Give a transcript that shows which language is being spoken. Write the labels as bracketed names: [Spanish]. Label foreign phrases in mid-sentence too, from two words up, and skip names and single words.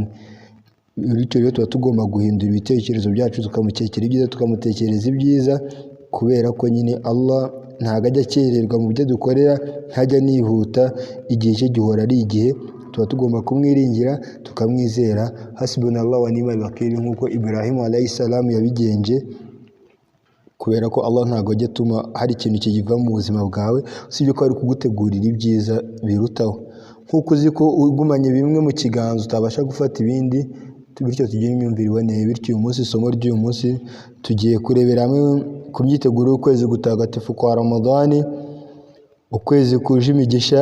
[Kinyarwanda] Bityo rero tuba tugomba guhindura ibitekerezo byacu tukamutekera ibyiza, tukamutekereza ibyiza, kubera ko nyine Allah ntabwo ajya akererwa mu byo dukorera, ntajya nihuta, igihe cye gihora ari igihe. Tuba tugomba kumwiringira tukamwizera, [Arabic] حسبنا الله ونعم الوكيل, [Kinyarwanda] nk'uko Ibrahim [Arabic] عليه السلام [Kinyarwanda] yabigenje, kubera ko Allah ntabwo ajya atuma hari ikintu kiva mu buzima bwawe usibye ko ari kugutegurira ibyiza birutaho. Nk'uko uzi ko ugumanye bimwe mu kiganza utabasha gufata ibindi, bityo tugire imyumvire iboneye. Bityo uyu munsi, isomo ry'uyu munsi tugiye kurebera hamwe ku myiteguro y'ukwezi gutagatifu kwa Ramadani, ukwezi kuje imigisha.